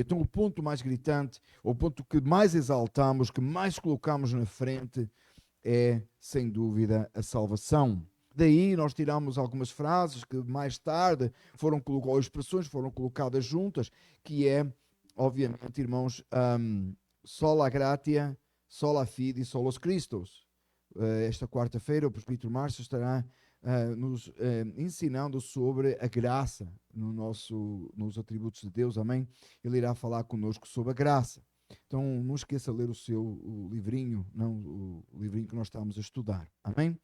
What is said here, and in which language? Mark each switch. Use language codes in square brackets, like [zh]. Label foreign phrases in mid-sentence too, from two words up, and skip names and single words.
[pt] Então, o ponto mais gritante, o ponto que mais exaltamos, que mais colocamos na frente, é, sem dúvida, a salvação. Daí nós tiramos algumas frases que mais tarde foram colocadas, ou expressões foram colocadas juntas, que é, obviamente, irmãos, [la] sola gratia, sola fide, solos Christus. [pt] Esta quarta-feira o presbítero Márcio estará nos ensinando sobre a graça nos atributos de Deus, amém? Ele irá falar conosco sobre a graça. Então não esqueça de ler o livrinho, não o livrinho que nós estamos a estudar, amém?